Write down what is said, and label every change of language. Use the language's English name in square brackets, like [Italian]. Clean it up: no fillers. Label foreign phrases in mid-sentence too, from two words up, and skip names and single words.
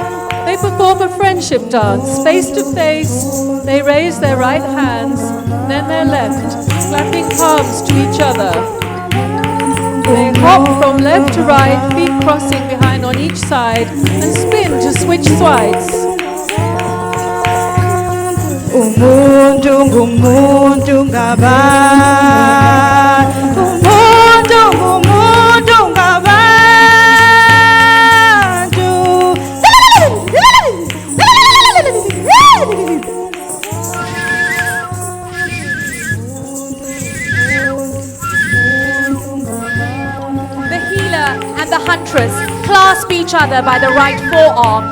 [English] They perform a friendship dance, face to face. They raise their right hands, then their left, clapping palms to each other. They hop from left to right, feet crossing behind on each side, and spin to switch sides. [Zulu] Umuntu ngumuntu ngabantu, umuntu ngumuntu ngabantu. [English] The healer and the huntress clasp each other by the right forearm.